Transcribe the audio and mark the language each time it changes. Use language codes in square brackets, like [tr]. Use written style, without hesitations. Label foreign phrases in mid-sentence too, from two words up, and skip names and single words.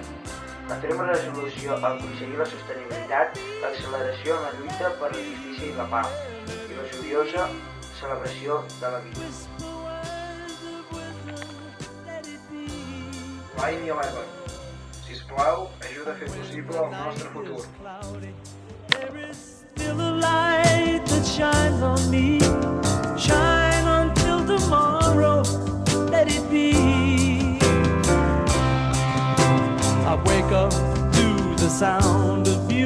[ca] La ferma resolució a aconseguir la sostenibilitat, l'acceleració en la lluita per la justícia i la pau, i la joiosa celebració de la vida. [en] Line 11. [ca] Sisplau, ajuda a fer possible el nostre futur. [en] There is still a light that shines on me. Shine until tomorrow, let it be. I wake up to the sound of